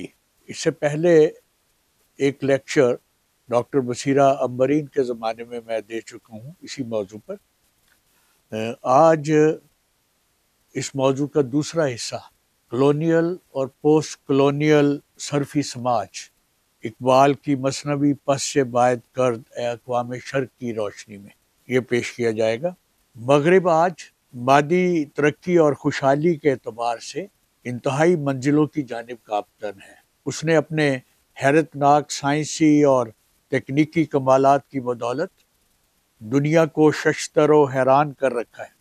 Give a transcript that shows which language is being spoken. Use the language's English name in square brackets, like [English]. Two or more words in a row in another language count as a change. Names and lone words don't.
[Urdu] اس سے پہلے ایک لیکچر ڈاکٹر بصیرہ امبرین کے زمانے میں دے چکا ہوں اسی موضوع پر۔ آج اس موضوع کا دوسرا حصہ کلونیل اور پوسٹ کلونیل صرفی سماج، اقبال کی مثنوی پس باعث کرد اقوام شرق کی روشنی میں یہ پیش کیا جائے گا۔ مغرب آج مادی ترقی اور خوشحالی کے اعتبار سے انتہائی منزلوں کی جانب گامزن ہے۔ اس نے اپنے حیرت ناک سائنسی اور تکنیکی کمالات کی بدولت دنیا کو ششدر و حیران کر رکھا ہے۔